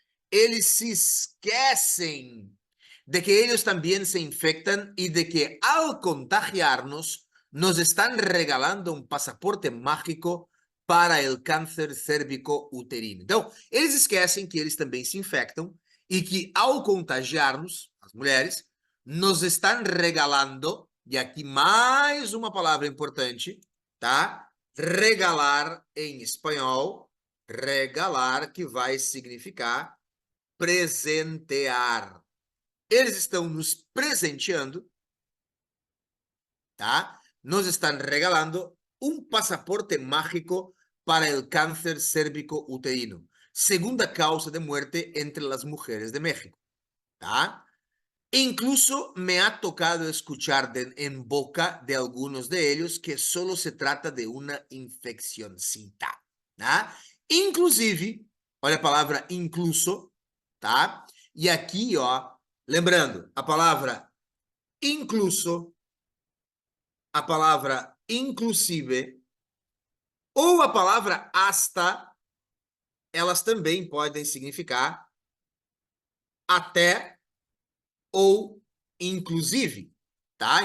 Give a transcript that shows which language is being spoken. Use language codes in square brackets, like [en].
[pt] Eles se esquecem de que [es] ellos también se infectan y de que al contagiarnos nos están regalando un pasaporte mágico para el câncer cérvico uterino. [pt] Então, eles esquecem que eles também se infectam e que ao contagiar-nos, as mulheres, nos estão regalando, e aqui mais uma palavra importante, tá? Regalar em espanhol, regalar, que vai significar presentear. Eles estão nos presenteando, tá? Nos estão regalando um passaporte mágico para o câncer cérvico uterino, segunda causa de muerte entre as mulheres de México, tá? [es] Incluso me ha tocado escuchar en boca de algunos de ellos que solo se trata de una infeccioncita, tá? [pt] Inclusive, olha a palavra incluso, tá? E aqui, ó, lembrando, a palavra incluso, a palavra inclusive ou a palavra hasta, elas também podem significar até ou inclusive, tá?